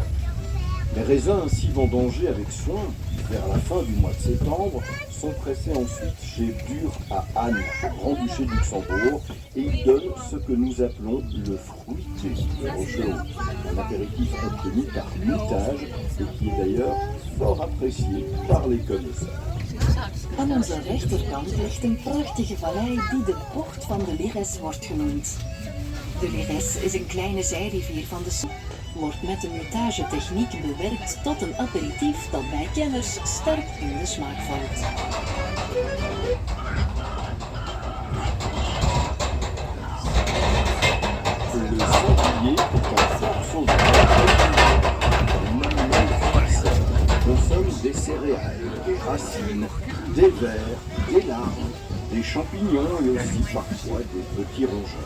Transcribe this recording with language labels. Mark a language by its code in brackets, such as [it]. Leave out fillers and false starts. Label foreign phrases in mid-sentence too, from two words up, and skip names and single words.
[fr] Les raisins ainsi vendangés avec soin vers la fin du mois de septembre sont pressés ensuite chez Bure à Anne, Grand-Duché de Luxembourg, et ils donnent ce que nous appelons le fruité de Rochereau, un apéritif obtenu par mutage et qui est d'ailleurs fort apprécié par les connaisseurs. [nl] Aan onze rechterkant ligt een prachtige vallei die de bocht van de Lyresse wordt genoemd. De Lyresse is een kleine zijrivier van de Semois. Wordt met de mutagetechniek bewerkt tot een aperitief dat bij kenners sterk in de smaak valt. [fr] Le sanglier est un morceau de consomme des céréales, des racines, des vers, des larves, des champignons et aussi parfois des petits rongeurs.